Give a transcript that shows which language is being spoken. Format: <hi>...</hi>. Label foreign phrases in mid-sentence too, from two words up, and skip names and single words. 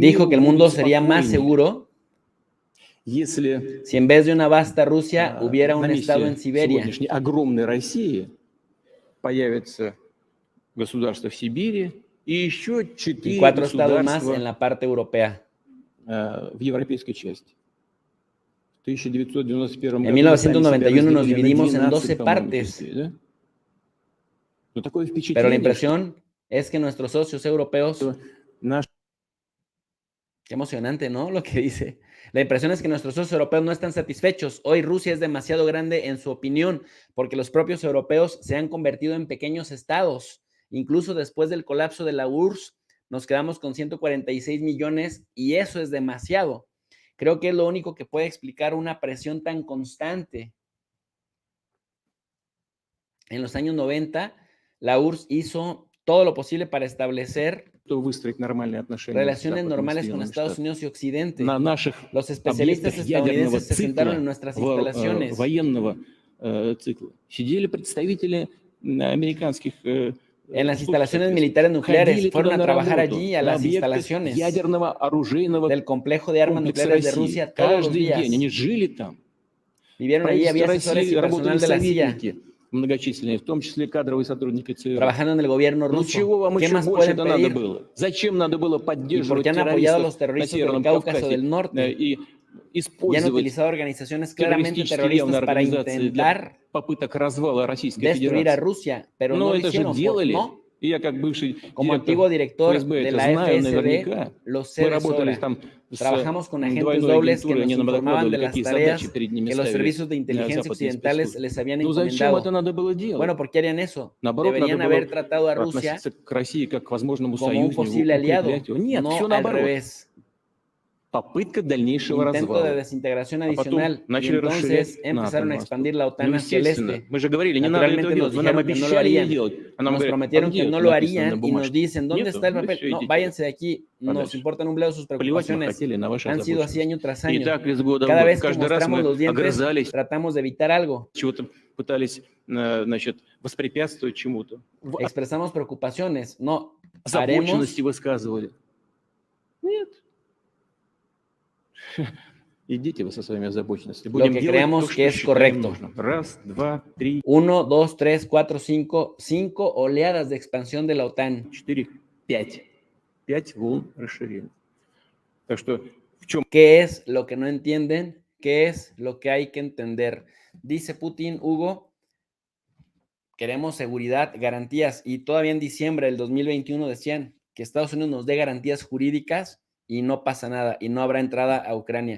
<es>dijo que el</es> <ru>миру</ru> <es>mundo</es> <ru>будет</ru> <es>sería más</es> <ru>спокойнее,</ru> <es>seguro</es> <ru>если</ru> <es>si en vez de una vasta Rusia hubiera un</es> <ru>на</ru> <es>estado en</es> <ru>месте</ru> <es>Siberia.</es> <ru>сегодняшней огромной России появится государство в Сибири и еще</ru> <es>Y 4 4 estados más</es> <ru>государства</ru> <es>en la parte europea.</es> <ru>в европейской части. В 1991</ru> <es>En</es> <ru>году мы сами себя</ru> <es>1991 nos</es> <ru>разделили на</ru> <es>dividimos en</es> <ru>12,</ru> <es>12</es> <ru>по-моему,</ru> <es>partes.</es> <ru>частей, да? Но такое</ru> <es>Pero la</es> <ru>впечатление,</ru> <es>impresión es que nuestros socios europeos,</es> <ru>что наш</ru> <es>qué emocionante, ¿no? Lo que dice. La impresión es que nuestros socios europeos no están satisfechos. Hoy Rusia es demasiado grande en su opinión, porque los propios europeos se han convertido en pequeños estados. Incluso después del colapso de la URSS, nos quedamos con 146 millones y eso es demasiado. Creo que es lo único que puede explicar una presión tan constante. En los años 90, la URSS hizo todo lo posible para establecer</es> <ru>выстроить нормальные отношения с</ru> <es>relaciones</es> <ru>Западными</ru> <es>normales con</es> <ru>Соединенными</ru> <es>Estados</es> <ru>Штатами.</ru> <es>Unidos y Occidente.</es> <ru>На наших</ru> <es>Los especialistas</es> <ru>объектах ядерного</ru> <es>estadounidenses se sentaron</es> <ru>цикла,</ru> <es>en nuestras instalaciones.</es> <ru>военного цикла, сидели представители американских</ru> <es>En las</es> <ru>служб,</ru> <es>instalaciones</es> <ru>соответственно.</ru> <es>militares nucleares,</es> <ru>Ходили</ru> <es>fueron</es> <ru>туда</ru> <es>a</es> <ru>на</ru> <es>trabajar</es> <ru>работу,</ru> <es>allí a</es> <ru>на</ru> <es>las</es> <ru>объектах</ru> <es>instalaciones</es> <ru>ядерного оружейного</ru> <es>del complejo de armas</es> <ru>комплекса</ru> <es>nucleares de</es> <ru>России.</ru> <es>Rusia todos los</es> <ru>Каждый</ru> <es>días.</es> <ru>день они жили там.</ru> <es>Vivieron allí, había</es> <ru>Правительство</ru> <es>asesores y</es> <ru>России работали</ru> <es>personal de la CIA</es> <ru>советники многочисленные, в том числе кадровые сотрудники ЦРУ.</ru> <es>trabajando en el gobierno</es> <ru>Ну</ru> <es>ruso.</es> <ru>чего вам</ru> <es>¿Qué</es> <ru>еще</ru> <es>más</es> <ru>больше</ru> <es>pueden</es> <ru>это надо</ru> <es>pedir?</es> <ru>было? Зачем надо было</ru> <es>¿Y por</es> <ru>поддерживать</ru> <es>qué han apoyado a</es> <ru>террористов</ru> <es>los</es> <ru>на</ru> <es>terroristas del</es> <ru>Северном</ru> <es>Cáucaso</es> <ru>Кавказе</ru> <es>del Norte?</es> <ru>и</ru> <es>Y han</es> <ru>использовать</ru> <es>utilizado organizaciones claramente</es> <ru>террористические явные</ru> <es>terroristas para</es> <ru>организации для</ru> <es>intentar</es> <ru>попыток развала Российской</ru> <es>destruir a</es> <ru>Федерации?</ru> <es>Rusia, pero no</es> <ru>Но</ru> <es>lo</es> <ru>это же</ru> <es>hicieron.</es> <ru>делали.</ru> <es>No,</es> <ru>И я как бывший</ru> <es>como</es> <ru>директор</ru> <es>antiguo director</es> <ru>ФСБ</ru> <es>de</es> <ru>это</ru> <es>la</es> <ru>знаю</ru> <es>FSB,</es> <ru>наверняка.</ru> <es>lo sé</es> <ru>Мы</ru> <es>de</es> <ru>работали</ru> <es>sobra.</es> <ru>там с</ru> <es>Trabajamos con agentes</es> <ru>двойной</ru> <es>dobles que</es> <ru>агентурой,</ru> <es>nos</es> <ru>они нам</ru> <es>informaban de</es> <ru>докладывали,</ru> <es>las</es> <ru>какие</ru> <es>tareas</es> <ru>задачи перед ними</ru> <es>que los</es> <ru>ставили</ru> <es>servicios de inteligencia</es> <ru>западные</ru> <es>occidentales</es> <ru>спецслужбы.</ru> <es>les habían</es> <ru>Ну зачем это</ru> <es>encomendado.</es> <ru>надо было делать?</ru> <es>Bueno, ¿por qué harían eso?</es> <ru>Наоборот,</ru> <es>Deberían</es> <ru>надо</ru> <es>haber</es> <ru>было</ru> <es>tratado a Rusia</es> <ru>относиться к России как к возможному</ru> <es>como un</es> <ru>союзнику,</ru> <es>posible aliado,</es> <ru>укреплять его. Нет, все</ru> <es>no al</es> <ru>наоборот.</ru> <es>revés.</es> <ru>Попытка дальнейшего</ru> <es>Intento de</es> <ru>развала.</ru> <es>desintegración</es> <ru>А потом</ru> <es>adicional. Y</es> <ru>начали расширять</ru> <es>entonces empezaron</es> <ru>НАТО</ru> <es>a</es> <ru>на восток.</ru> <es>expandir la OTAN</es> <ru>Ну,</ru> <es>hacia el</es> <ru>естественно,</ru> <es>este.</es> <ru>мы же говорили, не надо этого</ru> <es>Naturalmente nos</es> <ru>делать. Вы нам</ru> <es>dijeron que no lo</es> <ru>обещали не</ru> <es>harían.</es> <ru>делать. А нам</ru> <es>Nos</es> <ru>говорят,</ru> <es>prometieron</es> <ru>а</ru> <es>que</es> <ru>где</ru> <es>no</es> <ru>это</ru> <es>lo</es> <ru>написано на</ru> <es>harían y nos</es> <ru>бумажке?</ru> <es>dicen, ¿dónde</es> <ru>Нету?</ru> <es>está el</es> <ru>Ну,</ru> <es>papel?</es> <ru>всё,</ru> <es>No,</es> <ru>идите.</ru> <es>váyanse de aquí, nos</es> <ru>Подальше.</ru> <es>importan un bledo sus</es> <ru>Плевать мы</ru> <es>preocupaciones.</es> <ru>хотели на ваши</ru> <es>Han sido así</es> <ru>озабоченности.</ru> <es>año tras</es> <ru>И</ru> <es>año.</es> <ru>так из года в</ru> <es>Cada</es> <ru>год.</ru> <es>vez que</es> <ru>Каждый раз</ru> <es>mostramos</es> <ru>мы</ru> <es>los dientes,</es> <ru>огрызались,</ru> <es>tratamos de evitar algo.</es> <ru>чего-то пытались, значит, воспрепятствовать чему-то.</ru> <es>Expresamos preocupaciones. No, haremos</es> <ru>Озабоченности высказывали. Нет. Идите вы со своими озабоченностями.</ru> <es>Lo</es> <ru>Будем</ru> <es>que</es> <ru>делать</ru> <es>creamos</es> <ru>то,</ru> <es>que</es> <ru>что</ru> <es>es</es> <ru>считаем</ru> <es>correcto.</es> <ru>нужным. Раз, два, три,</ru> <es>1, 2, 3, 4, 5, 5 oleadas de expansión de la OTAN.</es> <ru>4, 5. 5 волн расширения. Так что в чем</ru> <es>¿Qué es lo que no entienden? ¿Qué es lo que hay que entender? Dice Putin, Hugo, queremos seguridad, garantías. Y todavía en diciembre del 2021 decían que Estados Unidos nos dé garantías jurídicas y no pasa nada y no habrá entrada a Ucrania.</es>